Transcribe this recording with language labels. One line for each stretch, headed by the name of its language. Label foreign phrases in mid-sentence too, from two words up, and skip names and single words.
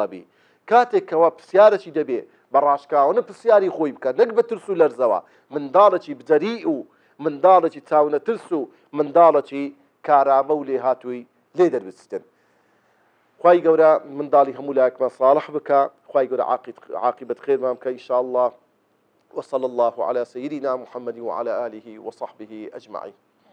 Central Kurdish: بی کاتێکەوە پرسیارەی دەبێ بە ڕاشکاوانە پرسیاری خۆی بکە نەک بە ترس و لەرزەوە منداڵێکی بجەری و منداڵێکی چاونە ترس و منداڵێکی کارامە و لێ هاتووی لێ دەربستن خوای گەورە منداڵی هەموو لایەکمان صالح بکە خوای گەورە عاقبەت خێرمان بکە
Arabic: ئینشاء الله وصلى الله على سيدنا محمد وعلى آله وصحبه أجمعين